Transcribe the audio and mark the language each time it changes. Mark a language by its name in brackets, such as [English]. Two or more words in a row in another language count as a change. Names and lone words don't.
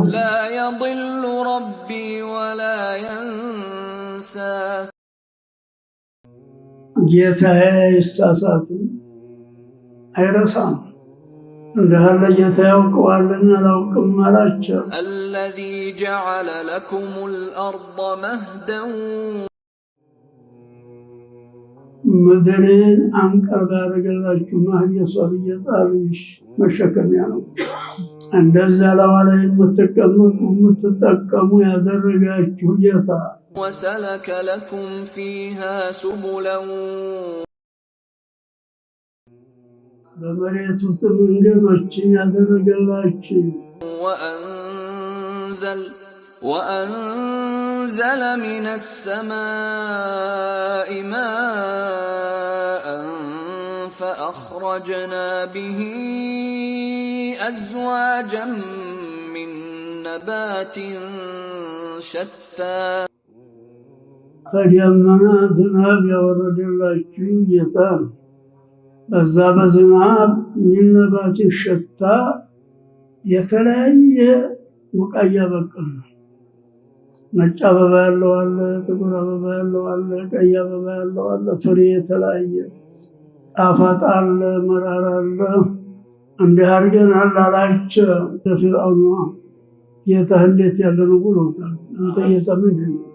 [Arabic] لا يضل ربي ولا ينسى [Amharic] ጌታዬ አይሳሳትም አይረሳም። እንዳለ ጌታ ያውቀዋልን ያላውቅም አላቸው። [Arabic] الذي جعل لكم الأرض مهدا [Amharic] ምድርን አንቀርባ ያደረገላችሁ ማህድ የሷብ እየጻልሽ መሸከሚያ ነው። እንደዛ ለዋ ላይ የምትቀመጡ የምትጠቀሙ ያደረጋችሁ ጌታ [Arabic] وسلك لكم فيها سبلا [Amharic] በመሬት ውስጥ መንገዶችን ያደረገላችሁ [Arabic] وأنزل من السماء ماء فأخرجنا به أزواجا من نبات شتى [Amharic] ከደመና ዝናብ ያወረደላችሁ ጌታ ነው። በዛ በዝናብ የሚነባትን ሸታ የተለያየ ቡቃያ በቀል ነው። ነጭ አበባ ያለው አለ፣ ጥቁር አበባ ያለው አለ፣ ቀይ አበባ ያለው አለ። ፍሬ የተለያየ ጣፋጭ አለ፣ መራራ አለ። እንዲህ አድርገናል አላቸው ለፊርዓውን። ጌታ እንዴት ያለ ነው ብሎታል። አንተ ጌታ ምንድን ነው?